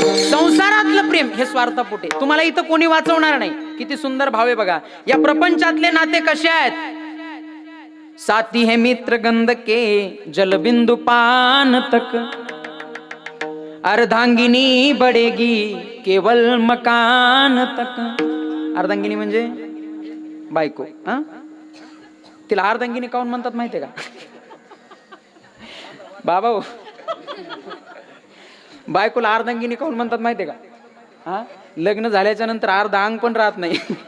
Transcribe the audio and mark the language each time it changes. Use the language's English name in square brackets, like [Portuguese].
[Marathi] संसारातलं प्रेम हे स्वार्थापोटे, तुम्हाला इथं कोणी वाचवणार नाही. किती सुंदर भाव आहे बघा. या प्रपंचातले नाते कसे आहेत? [Hindi] साथी है मित्र गंध के जलबिंदु पान तक, अर्धांगिनी बढेगी केवल मकान तक. [Marathi] अर्धांगिनी म्हणजे बायको. तिला अर्धांगिनी काऊन म्हणतात माहितीये का बाबा? बायकोला अर्धांगिनी काऊन म्हणतात माहितीये का? लग्न झाल्याच्या नंतर अर्धा अंग पण राहत नाही.